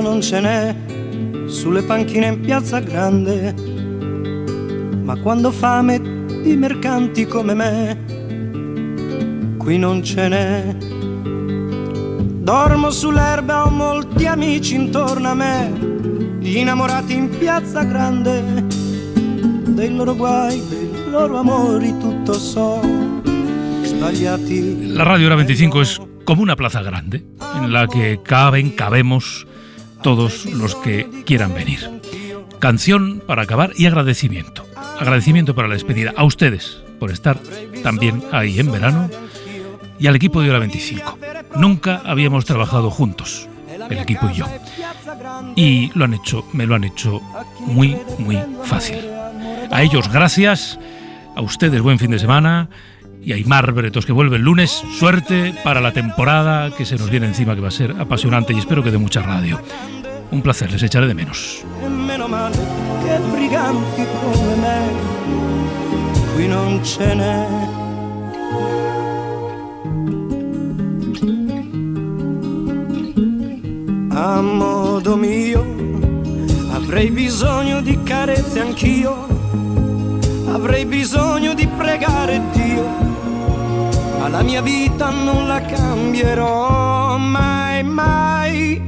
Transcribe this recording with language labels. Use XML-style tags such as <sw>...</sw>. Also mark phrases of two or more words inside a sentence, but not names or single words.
<it>non ce n'è sulle panchine in Piazza Grande, ma quando fame di mercanti come me qui non ce n'è. Dormo sull'erba, ho molti amici intorno a me, gli innamorati in Piazza Grande, dei loro guai, dei loro amori tutto so, sbagliati.</it> <es>La radio Hora 25 es como una plaza grande en la que cabemos todos los que quieran venir. Canción para acabar y agradecimiento. Agradecimiento para la despedida a ustedes por estar también ahí en verano y al equipo de Hora 25. Nunca habíamos trabajado juntos, el equipo y yo. y me lo han hecho muy, muy fácil. A ellos gracias, a ustedes buen fin de semana y a Aimar Bretos, que vuelve el lunes. Suerte para la temporada que se nos viene encima, que va a ser apasionante y espero que de mucha radio. Un placer, les echaré de menos.</es> <it>Meno male che briganti come me qui non ce n'è. A modo mio avrei bisogno di carezze anch'io, avrei bisogno di pregare Dio, ma la mia vita non la cambierò mai, mai.</it>